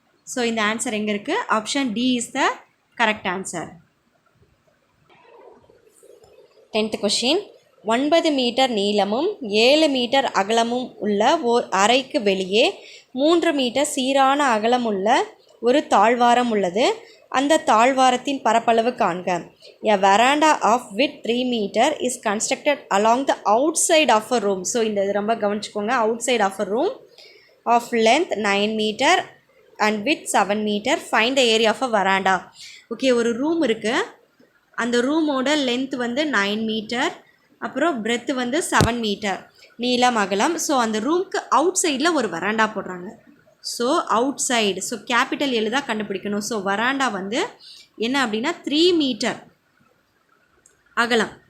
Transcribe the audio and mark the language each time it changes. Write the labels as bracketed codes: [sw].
[en] so [ta] இந்த answer எங்கே இருக்குது? [en] Option D is the correct answer. 10th question. [ta] 9 metre நீளமும் 7 மீட்டர் அகலமும் உள்ள ஓர் அறைக்கு வெளியே 3 மீட்டர் சீரான அகலமுள்ள ஒரு தாழ்வாரம் உள்ளது. அந்த தாழ்வாரத்தின் பரப்பளவு காண்க. [en] A veranda of width 3 meter is constructed along the outside of a room. [ta] So இந்த இது ரொம்ப கவனிச்சுக்கோங்க. [en] outside of a room of length 9 meter and width 7 meter. Find the area of a veranda. [ta] Okay, ஒரு room இருக்குது. அந்த ரூமோட length வந்து 9 metre, அப்புறம் பிரெத்து வந்து 7 மீட்டர் நீளம் அகலம். ஸோ அந்த ரூம்க்கு அவுட் சைடில் ஒரு வராண்டா போடுறாங்க. So out side, so capital L தான் கண்டுபிடிக்கணும். ஸோ வராண்டா வந்து என்ன அப்படின்னா 3 மீட்டர் அகலம்.